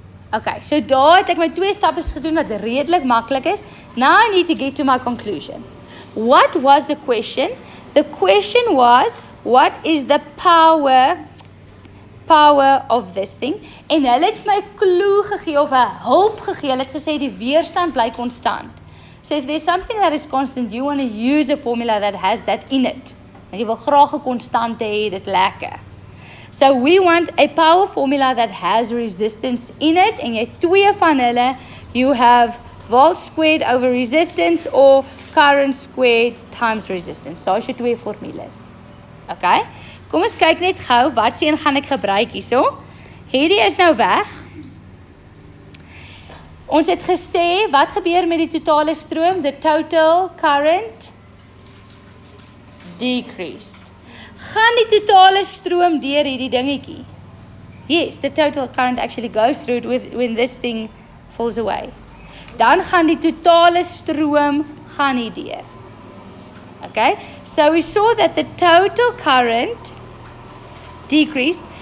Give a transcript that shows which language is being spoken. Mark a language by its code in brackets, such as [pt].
[af] Okay, so daar het ek my twee stappies gedoen wat redelik maklik is. [en] Now I need to get to my conclusion. What was the question? The question was, what is the power of this thing? [af] En hulle het vir my 'n clue gegee of 'n hulp gegee. Hulle het gesê die weerstand bly konstant. [en] So if there's something that is constant, you want to use a formula that has that in it. [af] Want jy wil graag 'n konstante hê, dis lekker. [en] So we want a power formula that has resistance in it, [af] en jy het twee van hulle. [en] You have volts squared over resistance or current squared times resistance. [af] Daar is jou twee formules. Okay? Kom ons kyk net gou wat se een gaan ek gebruik hierso. Hierdie is nou weg. Ons het gesê wat gebeur met die totale stroom? [en] The total current decreased. [af] Gaan die totale stroom deur hierdie dingetjie? [en] Yes, the total current actually goes through it when this thing falls away. [af] Dan gaan die totale stroom gaan nie deur. Okay? [en] So we saw that the total current decreased.